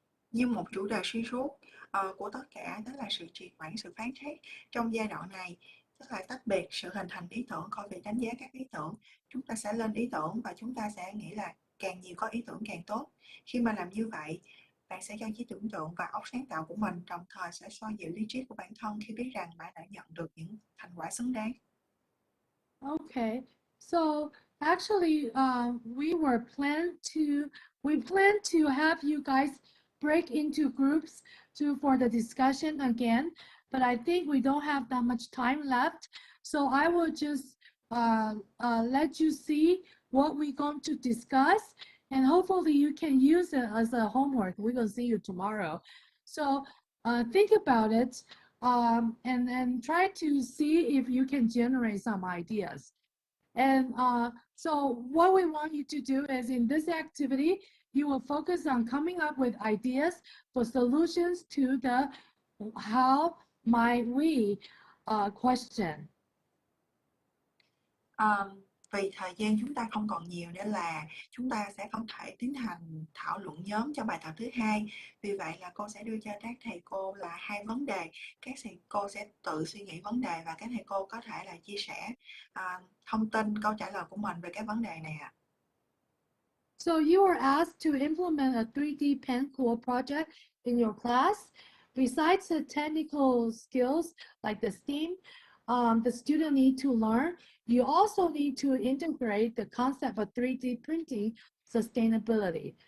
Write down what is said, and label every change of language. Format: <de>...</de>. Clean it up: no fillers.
<vi>Như một chủ đề xuyên suốt của tất cả đó là sự trì hoãn, sự phán xét trong giai đoạn này, tức là tách biệt sự hình thành ý tưởng khỏi việc đánh giá các ý tưởng. Chúng ta sẽ lên ý tưởng và chúng ta sẽ nghĩ là càng nhiều có ý tưởng càng tốt. Khi mà làm như vậy, bạn sẽ cho trí tưởng tượng và óc sáng tạo của mình, đồng thời sẽ xoa dịu lý trí của bản thân khi biết rằng bạn đã nhận được những thành quả xứng đáng.</vi> <en>Okay, so actually we plan to have you guys break into groups for the discussion again, but I think we don't have that much time left, so I will just let you see what we're going to discuss, and hopefully you can use it as a homework. We will see you tomorrow. So think about it. and try to see if you can generate some ideas. And so what we want you to do is in this activity, you will focus on coming up with ideas for solutions to the how might we question.</en> <vi>Vì thời gian chúng ta không còn nhiều nên là chúng ta sẽ không thể tiến hành thảo luận nhóm cho bài tập thứ hai. Vì vậy là cô sẽ đưa cho các thầy cô là 2 vấn đề. Các thầy cô sẽ tự suy nghĩ vấn đề và các thầy cô có thể là chia sẻ thông tin câu trả lời của mình về các vấn đề này ạ.</vi> <en>So you are asked to implement a 3D pen cool project in your class. Besides the technical skills like the STEAM, the student need to learn, you also need to integrate the concept of 3D printing sustainability.</en>